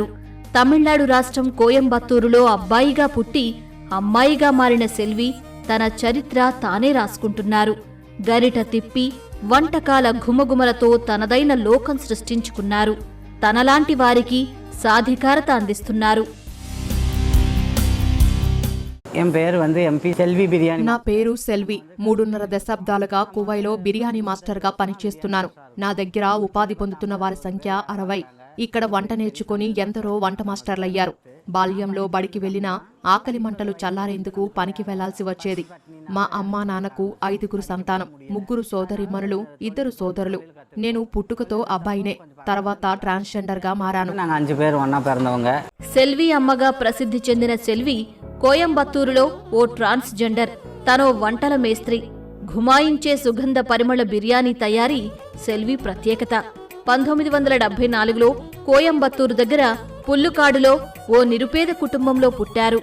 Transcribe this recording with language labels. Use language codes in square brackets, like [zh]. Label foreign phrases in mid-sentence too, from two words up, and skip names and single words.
[te] తమిళనాడు రాష్ట్రం కోయంబత్తూరులో అబ్బాయిగా పుట్టి అమ్మాయిగా మారిన సెల్వి తన చరిత్ర తానే రాసుకుంటున్నారు. గరిట తిప్పి వంటకాల ఘుమఘుమలతో తనదైన లోకం సృష్టించుకున్నారు. తనలాంటి వారికి సాధికారత అందిస్తున్నారు. [ta] என் பேர் எம்பி செல்வி బిర్యానీ. [te] నా పేరు సెల్వి. 3.5 దశాబ్దాలుగా కువైలో బిర్యానీ మాస్టర్గా పనిచేస్తున్నాను. నా దగ్గర ఉపాధి పొందుతున్న వారి సంఖ్య 60. ఇక్కడ వంట నేర్చుకుని ఎందరో వంట మాస్టర్లయ్యారు. బాల్యంలో బడికి వెళ్లినా ఆకలి మంటలు చల్లారేందుకు పనికి వెళ్లాల్సి వచ్చేది. మా అమ్మా నాన్నకు 5గురు సంతానం, 3 సోదరీమణులు, 2 సోదరులు. నేను పుట్టుకతో అబ్బాయినే. తర్వాత ట్రాన్స్జెండర్ గా మారాను. [ta] 5 பேர் ஒண்ணா பிறந்தவங்க. [te] సెల్వి అమ్మగా ప్రసిద్ధి చెందిన సెల్వి కోయంబత్తూరులో ఓ ట్రాన్స్జెండర్. తనో వంటల మేస్త్రి. ఘుమాయించే సుగంధ పరిమళ బిర్యానీ తయారీ సెల్వి ప్రత్యేకత. 1974లో కోయంబత్తూరు దగ్గర పుల్లుకాడులో ఓ నిరుపేద కుటుంబంలో పుట్టారు.